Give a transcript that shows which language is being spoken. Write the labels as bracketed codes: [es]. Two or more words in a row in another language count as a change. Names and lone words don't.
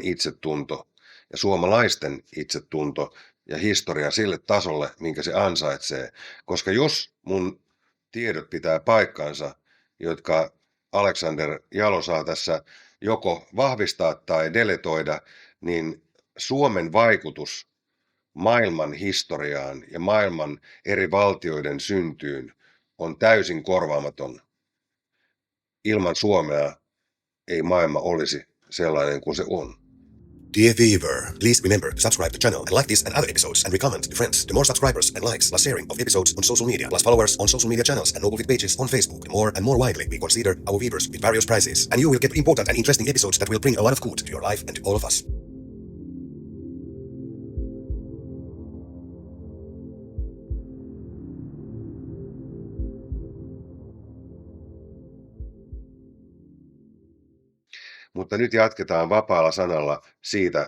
[fi] itsetunto ja suomalaisten itsetunto ja historia sille tasolle, minkä se ansaitsee, koska jos mun tiedot pitää paikkansa, jotka Alexander Jalo saa tässä joko vahvistaa tai deletoida, niin Suomen vaikutus maailman historiaan ja maailman eri valtioiden syntyyn on täysin korvaamaton. Ilman Suomea ei maailma olisi sellainen kuin se on. [en] Dear viewer, please remember to subscribe to the channel and like this and other episodes and recommend to friends. The more subscribers and likes plus sharing of episodes on social media plus followers on social media channels and Noble Fit pages on Facebook, the more and more widely we consider our viewers with various prizes. And you will get important and interesting episodes that will bring a lot of good to your life and to all of us. [fi] Mutta nyt jatketaan vapaalla sanalla siitä,